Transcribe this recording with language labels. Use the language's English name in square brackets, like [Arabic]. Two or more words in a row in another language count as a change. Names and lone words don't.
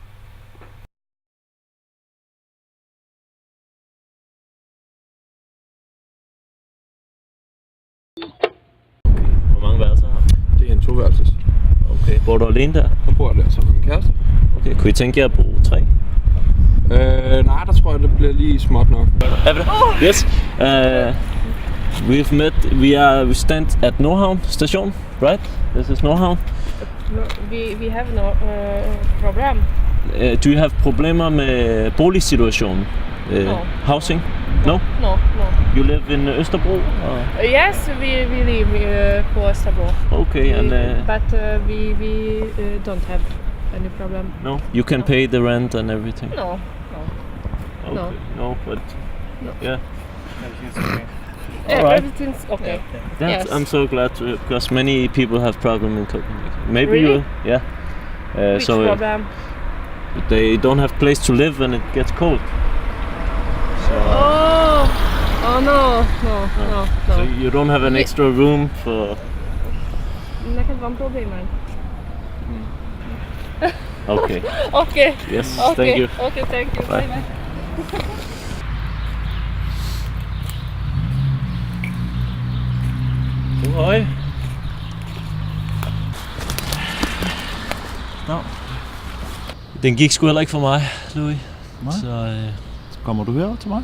[Danish] Hvor mange værelser har du? Det er en 2-værelses. Okay, bor du alene der? Jeg bor der sammen med min kæreste. Okay, kunne I tænke jer at bo 3? Nej, der tror jeg, det bliver lige småt nok. [English] Yes. We stand at Nordhavn station, right? This is Nordhavn. No, we have no problem. Do you have [Danish] problemer med boligsituationen? [English] No. Housing? No? No. You live in Østerbro? Yes, we live [Danish] på Østerbro. [English] Okay, and but we don't have any problem. no, you can pay the rent and everything. No. Okay. No, but No. yeah. All right. Everything's okay. That's, Yes. I'm so glad to, because many people have problem in Copenhagen. Maybe Really? you, yeah. Which problem? They don't have place to live when it gets cold. So, No. so you don't have an extra room for. [Danish] Det kan være en problem, man. [English] Okay. Okay. Yes, Okay. thank you. Okay, thank you. Bye. Bye. [Danish] Hej. Nå. Den gik sgu heller ikke for mig, Louis. Nej. Så kommer du herover til mig?